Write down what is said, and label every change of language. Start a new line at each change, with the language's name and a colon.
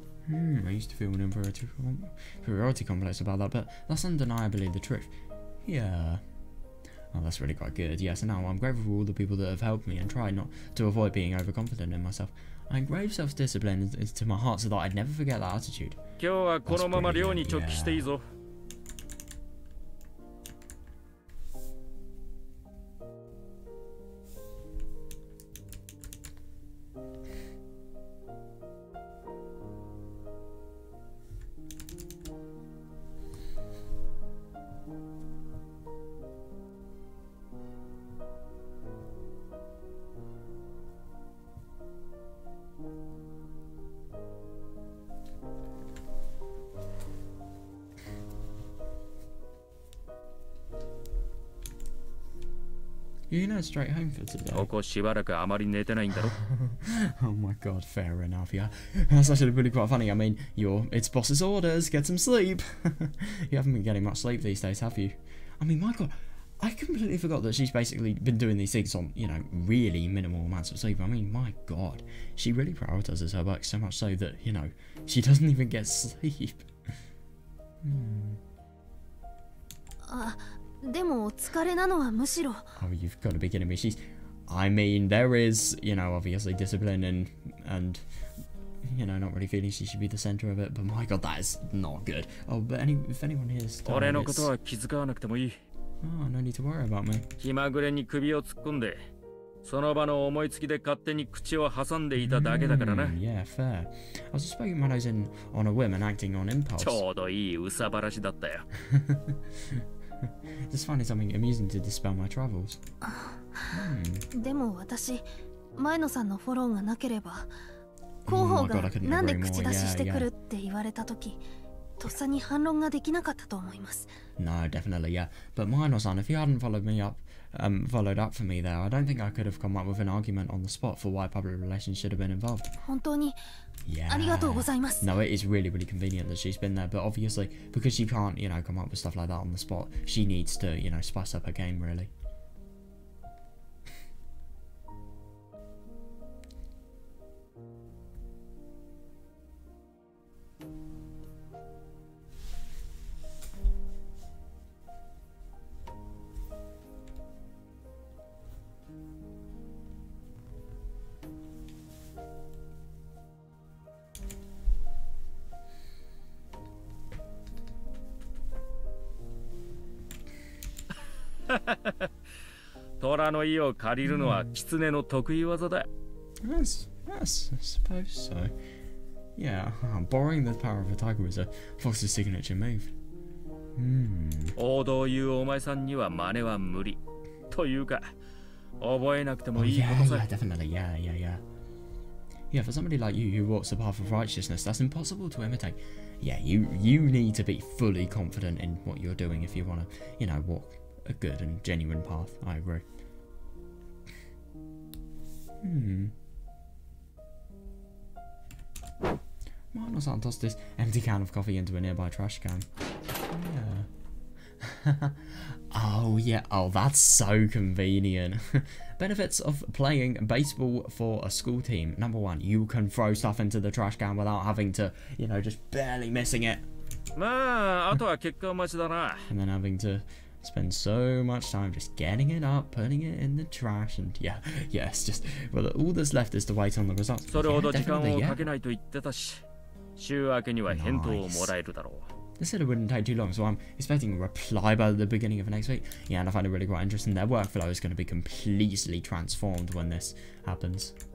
English: I used to feel an inferiority complex about that, but that's undeniably the truth. Yeah. Oh, that's really quite good. Yes, and now I'm grateful for all the people that have helped me and tried not to avoid being overconfident in myself. I engrave self-discipline into my heart so that I'd never forget that attitude.
Japanese: 今日はこのまま寮に直帰していいぞ。
English: You're gonna head straight home for today.
Japanese: ここしばらくあまり寝てないんだろ。
English: Oh my god, fair enough, yeah. That's actually really quite funny. I mean, it's boss's orders, get some sleep. You haven't been getting much sleep these days, have you? I mean, my god, I completely forgot that she's basically been doing these things on, you know, really minimal amounts of sleep. I mean, my god, she really prioritizes her work so much so that, you know, she doesn't even get sleep.
Japanese: でも疲れなのはむしろ。
English: Oh, you've got to be kidding me. I mean, there is, you know, obviously discipline and you know, not really feeling she should be the center of it, but my god, that is not good. Oh, but if anyone here is tired,
Japanese: 俺のことは気遣わなくてもいい。
English: Oh, no need to worry about me.
Japanese: 気まぐれに首を突っ込んで、その場の思いつきで勝手に口を挟んでいただけだからな。
English: Yeah, fair. I was just poking my nose in on a whim and acting on impulse.
Japanese: ちょうどいい憂さ晴らしだったよ。
English: Just finding something amusing to dispel my troubles.
Japanese: でも私、前野さんのフォローがなければ、広報がなんで口出ししてくるって言われたとき、とっさに反論ができなかったと思います。
English: No, definitely, yeah. But Mino-san, if you hadn't followed up for me there, I don't think I could have come up with an argument on the spot for why public relations should have been involved.
Japanese: 本当に
English: Yeah.
Japanese: ありがとうございます。
English: No, it is really, really convenient that she's been there, but obviously, because she can't, you know, come up with stuff like that on the spot, she needs to, you know, spice up her game, really.
Japanese: Yes, 虎の意を借りるのは狐の得意技だ。
English: Yes, I suppose so. Yeah, borrowing the power of a tiger is a fox's signature move.
Japanese: 王道を言うお前さんには真似は無理。というか、覚えなくてもいいことさ。
English: Yeah, definitely, yeah. Yeah, for somebody like you who walks the path of righteousness, that's impossible to imitate. Yeah, you need to be fully confident in what you're doing if you want to, you know, walk a good and genuine path. I agree. Mino-san tossed this empty can of coffee into a nearby trash can. Yeah. Oh, that's so convenient. Benefits of playing baseball for a school team. Number 1, you can throw stuff into the trash can without having to, you know, just barely missing it.
Japanese: まあ、あとは結果待ちだな。
English: And then having to spend so much time just getting it up, putting it in the trash, and yeah, it's just, well, all that's left is to wait on the results.
Japanese: それほど
English: Yeah,
Japanese: 時間
English: definitely,
Japanese: を
English: yeah.
Japanese: かけないと言ってたし、週明けには返答をもらえるだろう。
English: They said it wouldn't take too long, so I'm expecting a reply by the beginning of next week. Yeah, and I find it really quite interesting. Their workflow is going to be completely transformed when this happens.